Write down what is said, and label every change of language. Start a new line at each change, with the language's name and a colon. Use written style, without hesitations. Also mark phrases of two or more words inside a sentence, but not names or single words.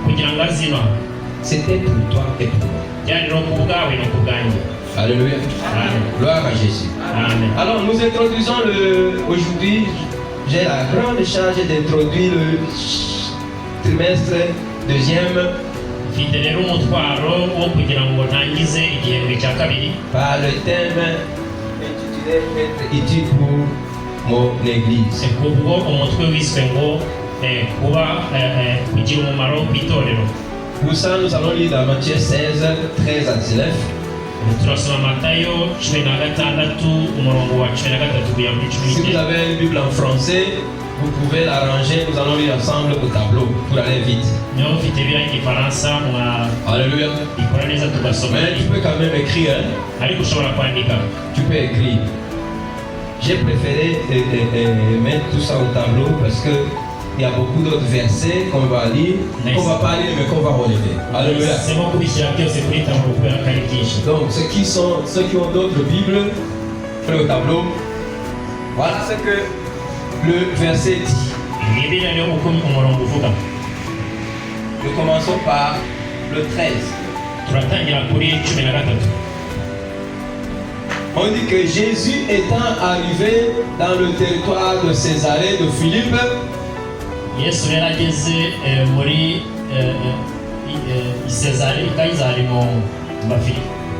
French: C'était pour toi et pour moi. Alléluia. Gloire à Jésus. Amen. Alors nous introduisons aujourd'hui, j'ai la grande charge d'introduire le trimestre deuxième
Kinyarwanda: Mfite rero umutwaro wo kugira ngo ntangize igihembwe cya kabiri
French: par le thème intitulé Être utile pour mon église.
Kinyarwanda: kubwo umutwe wiswe ngo kuba kugira umumaro ku itorero.
French: Pour ça, nous allons lire dans Matthieu 16, 13 à 19.
Kinyarwanda: Turasoma Matayo 16 umurongo wa 13 kugera muri
French: Si vous 19. avez une Bible en français, vous pouvez la ranger. Nous allons lire ensemble au tableau pour aller vite.
Kinyarwanda: Niba mufite biriya igifaransa Alléluia. mwabikora neza tugasoma,
French: Mais tu peux quand même écrire. Hein?
Kinyarwanda: ariko ushobora kwandika.
French: Tu peux écrire. J'ai préféré mettre tout ça au tableau parce que il y a beaucoup d'autres versets qu'on va lire, qu'on va pas lire mais qu'on va relever. Alléluia.
Kinyarwanda: Semo kubishyira byose kuri taburo kubera ko ari byinshi.
French: Donc ceux qui ont d'autres Bibles, prenez au tableau. Voilà ce que le verset dit.
Kinyarwanda: Bibiliya rero uko umurongo uvuga.
French: Nous commençons par le 13.
Kinyarwanda: Turatangira kuri 13.
French: On dit que Jésus étant arrivé dans le territoire de Césarée de Philippe,
Kinyarwanda: Yesu rero ageze muri Isezari Kayizari mu Bafilipi.